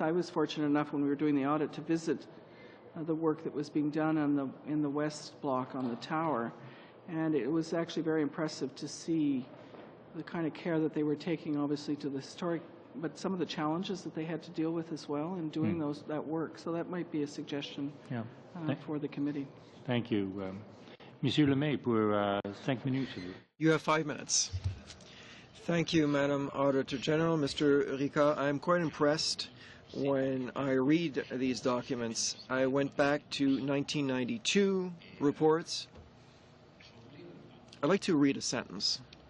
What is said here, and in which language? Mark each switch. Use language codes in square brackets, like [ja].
[en] I was fortunate enough when we were doing the audit to visit the work that was being done in the west block on the tower, and it was actually very impressive to see the kind of care that they were taking, obviously, to the historic, but some of the challenges that they had to deal with as well in doing that work. So that might be a suggestion for the committee. Thank you. [fr] Monsieur Lemay, pour 5 minutes. [en] You have 5 minutes. Thank you, Madam Auditor General. Mr. Ricard, I'm quite impressed when I read these documents. I went back to 1992 reports. I'd like to read a sentence.